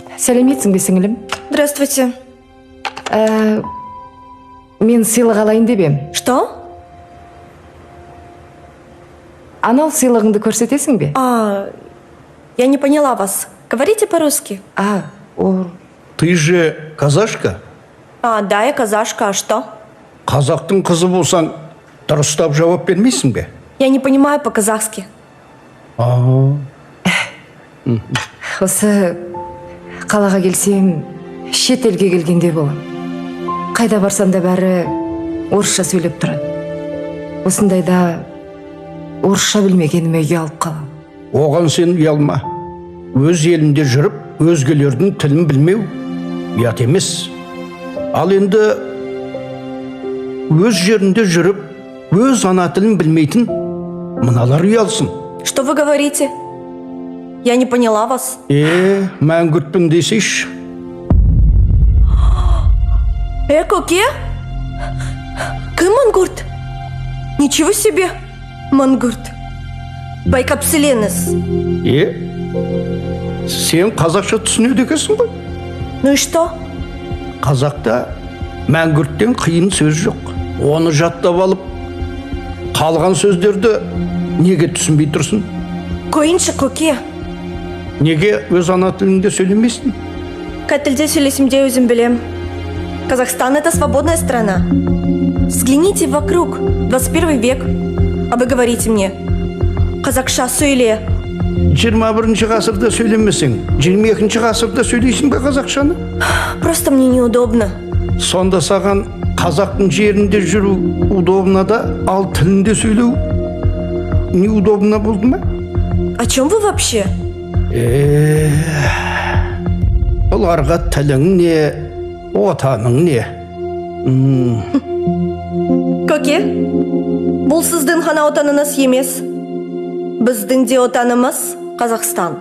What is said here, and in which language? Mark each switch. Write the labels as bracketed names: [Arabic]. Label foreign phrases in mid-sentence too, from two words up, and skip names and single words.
[Kazakh] Сәлеметсің бе, сіңілім? [Russian] Здравствуйте. [Kazakh] Мен сыйлық алайын деп ем. [Russian] Что? [Kazakh] Анау сыйлығыңды көрсетесің бе? [Russian] Я не поняла вас. Говорите по-русски. Ты же казашка? Да, я казашка. А что? [Kazakh] Қазақтың қызы болсаң, дұрыстап жауап бермейсің бе? [Russian] Я не понимаю по-казахски. [Kazakh] Осы қалаға келсем, шет елге келгенде болам. Қайда барсам да бәрі орысша сөйлеп тұрады. Осындайда орысша білмегеніме ұялып қалам. Оған сен ұялма. Өз елінде жүріп, өзгелердің тілін білмеу ұят емес. Ал енді өз жерінде жүріп, өз ана тілін білмейтін мыналар ұялсын. Что вы говорите? Я не поняла вас. Мәңгүртпін десейші. Көке? Кім мангурт? [Russian] Ничего себе, [Kazakh] мангурт. Байкапсиленіз. Сен қазақша түсінеді екенсің ғой? [Russian] Ну и что? [Kazakh] Қазақта мәңгүрттен қиын сөз жоқ. Оны жаттап алып, қалған сөздерді неге түсінбей тұрсын? Қойыншы, көке. Неге өз ана тіліңде сөйлемейсің? Қай тілде сөйлесімде өзім білем. [Russian] Казахстан — это свободная страна. Взгляните вокруг, 21 век. А вы говорите мне, [Kazakh] қазақша сөйле. 21-ші ғасырда сөйлемесең, 22-ші ғасырда сөйлейсің бе қазақшаны? [Russian] Просто мне неудобно. [Kazakh] Сонда саған қазақтың жерінде жүру удобно да, ал тілінде сөйлеу неудобно болды ма? [Russian] О чем вы вообще? [Kazakh] Оларға тілің не, отаның не? Көке, бұл сіздің ғана отаныңыз емес. Біздің де отанымыз Қазақстан.